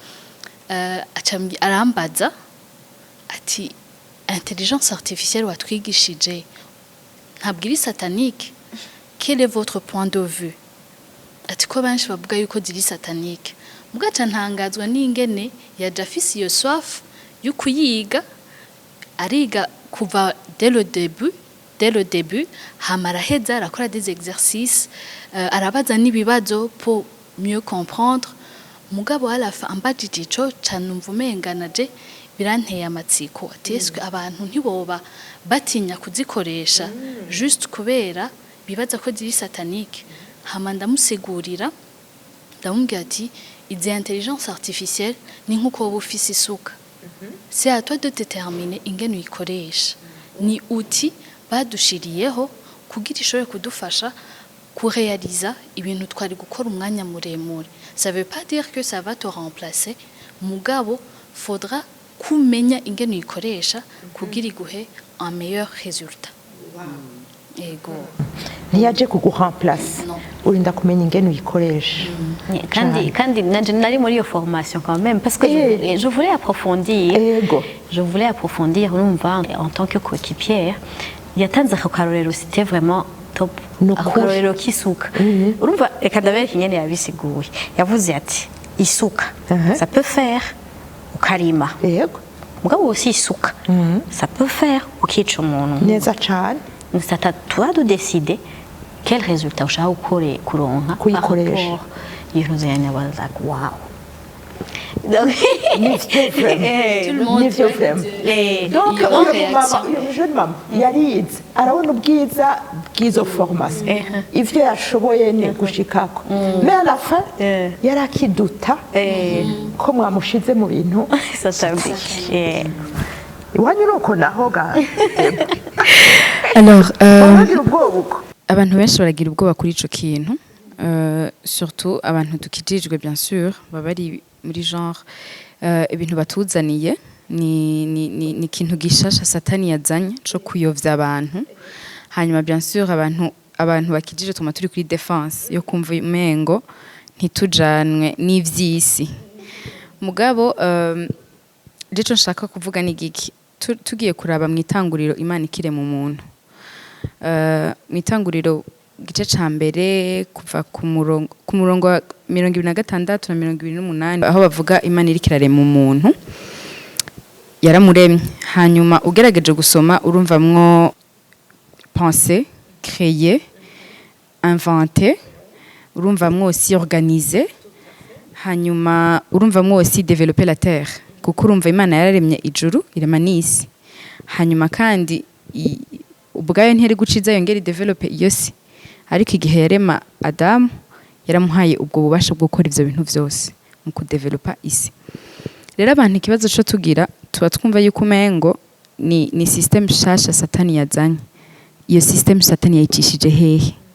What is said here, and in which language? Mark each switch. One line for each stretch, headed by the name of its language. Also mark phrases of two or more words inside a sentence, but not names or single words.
Rundi: arambaza ati
French: intelligence artificielle
Rundi: watwigishije ntabwo iri satanique
French: quel est votre point de vue
Rundi: ati ko benshi bavuga yuko ziri satanique mugaca ntangazwa n'ingene yaje afise iyo soif yo kuyiga ariga kuva
French: dès le début
Rundi: hamara heza arakora
French: des exercices
Rundi: arabaza n'ibibazo
French: pour mieux comprendre
Rundi: mugabo
French: à la fin
Rundi: ambajije ico canumva umenganaje biranteye amatsiko ati eske abantu ntiboba batinya kuzikoresha juste kubera bibaza ko ziri satanique hama ndamusigurira ndamubwira ati izi
French: intelligence artificielle
Rundi: ni nkuko wowe ufise isuka
French: c'est à toi de déterminer
Rundi: ingene uyikoresha ni outil badushiriyeho kugira ishobore kudufasha kurealiza ibintu twari gukora umwanya muremure
French: ça veut pas dire que ça va te remplacer
Rundi: mugabo faudra kumenya ingene uyikoresha kugira iguhe
French: un meilleur résultat
Rundi: ego ntiyaje kuguhamplace urinda kumenya ingene uyikoresha kandi nari muri iyo formation
French: quand même parce que je voulais approfondir
Rundi: urumva
French: en tant que coéquipière
Rundi: yatanze akarorero
French: c'était vraiment top
Rundi: akarorero k'isuka urumva reka ndabereka ingene yabisiguye yavuze ati isuka
French: ça peut faire
Rundi: ukarima yego mugabo aussi isuka
French: ça peut faire
Rundi: ukica umuntu neza cyane
French: c'est à toi de décider quel résultat
Rundi: ushaka kuronka kuyikoresha
English: you know then I was like wow
Rundi: donc jeune mama yarize arabona ubwiza bw'izo formation ivyo yashoboye ni gushikako mais
French: à la fin
Rundi: yarakiduta ko mwamushize mu bintu iwanyu nuko naho ga alors abantu benshi baragira ubwoba kuri ico kintu surtout abantu tukijijwe
French: bien sûr
Rundi: babari muri genre ibintu batuzaniye ni ikintu gishasha satani yazanye cyo kuyovya abantu hanyuma
French: bien sûr
Rundi: abantu bakijije tuma turi kuri defense yo kumva umengo ntitujanwe n'ivyisi mugabo ico nshaka kuvuga ni giki tugiye kuraba mu itanguriro Imana ikire mu muntu mu itanguriro gice ca mbere kuva ku murongo wa 26 na 28 aho bavuga Imana iri kirarema umuntu yaramuremye hanyuma ugerageje gusoma urumvamwo
French: penser créer inventer
Rundi: urumvamwo aussi organiser hanyuma urumvamwo aussi
French: développer la terre
Rundi: kuko urumva Imana yararemye ijuru irema n'isi hanyuma kandi ubwayo ntiyari guciza yongera develop iyo si ariko igihe yarema Adamu yaramuhaye ubwo bubasha bwo gukora ivyo bintu vyose mu kudevelopa isi rero abantu ikibazo cyo tugira tuba twumva yuko umengo ni system shasha satani yazanye iyo system satani yayicishije hehe